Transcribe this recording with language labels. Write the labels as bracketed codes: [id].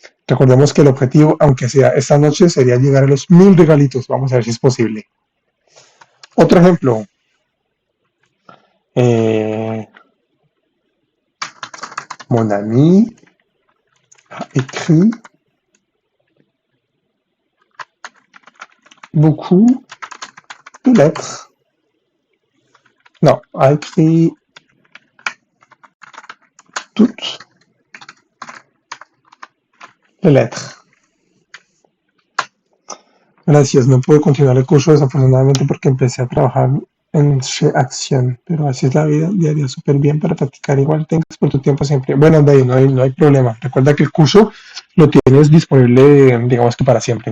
[es] Recordemos que el objetivo, aunque sea esta noche, sería llegar a los 1000 regalitos. Vamos a ver si es posible. Otro ejemplo. [fr] Eh, Mon ami a écrit beaucoup de lettres. Non, a écrit toutes les lettres. [es] Gracias, no pude continuar el curso desafortunadamente porque empecé a trabajar en acción, pero así es la vida diaria, súper bien para practicar. Igual tengas por tu tiempo siempre. Bueno, de ahí no hay problema. Recuerda que el curso lo tienes disponible, digamos que para siempre.